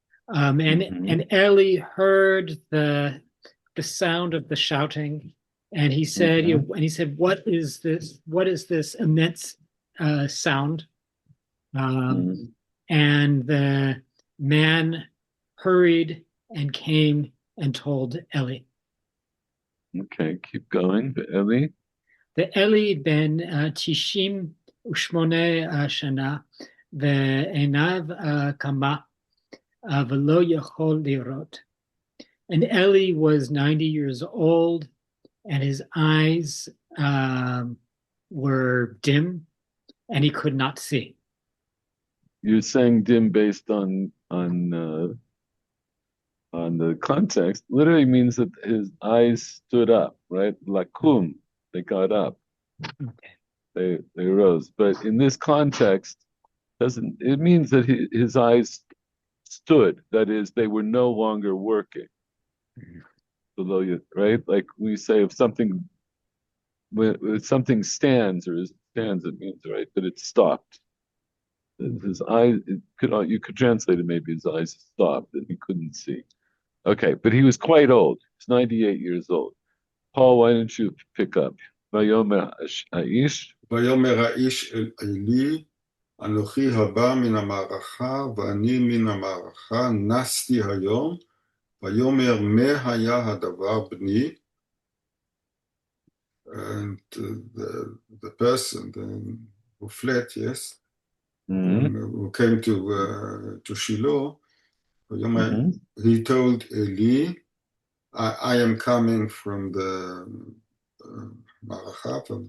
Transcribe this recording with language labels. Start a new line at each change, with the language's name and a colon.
English: And Eli heard the sound of the shouting, and he said, "What is this? What is this immense sound?" And the man hurried and came and told Eli. Okay, keep going. Eli.
Hebrew: ואלי בן 98 שנה, ועיניו כמה, ולא יכול לראות.
English: And Eli was 90 years old, and his eyes were dim, and he could not see. You're saying dim based on the context. Literally means that his eyes stood up, right? Lakum, they got up. Okay. They rose. But in this context, it means that his eyes stood. That is, they were no longer working. Below you, right? Like we say, if something when something stands or stands, it means right that it stopped. His eyes, you could translate it. Maybe his eyes stopped and he couldn't see. Okay, but he was quite old. He's 98 years old. Paul, why don't you pick up?
Hebrew: ויאמר האיש. ויאמר האיש אל עלי, אנוכי הבא מן המערכה, ואני מן המערכה, נסתי היום, ויאמר מה היה הדבר בני?
English: And the person who fled, yes, who came to Shiloh, he told Eli, I am coming from the Maracha, from